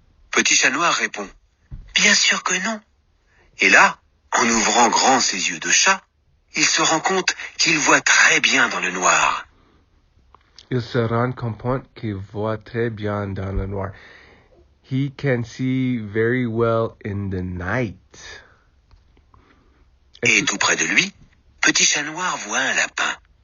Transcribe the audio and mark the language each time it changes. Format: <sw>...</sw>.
<fr>Petit chat noir répond « Bien sûr que non !» Et là, en ouvrant grand ses yeux de chat, il se rend compte qu'il voit très bien dans le noir. Il se rend compte qu'il voit très bien dans le noir.</fr> <en>He can see very well in the night.</en> <fr>Et tout près de lui, Petit chat noir voit un lapin.</fr>